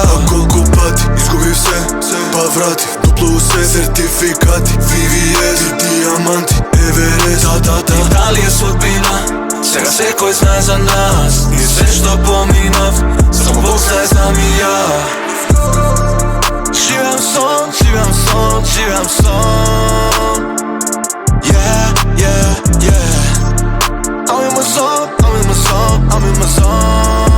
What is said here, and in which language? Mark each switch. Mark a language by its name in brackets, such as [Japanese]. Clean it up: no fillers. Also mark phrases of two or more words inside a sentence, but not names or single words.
[Macedonian] А колку пати изгубив се, па врати дупло се, сертификати, VVS и диаманти, Everest, да. Дали е судбина, сега секој знае за нас. Ни се што поминав, само Бог знае, знам и ја. Живеам сон, живеам сон, живеам сон. [English] I'm in my zone, I'm in my zone, I'm in my zone.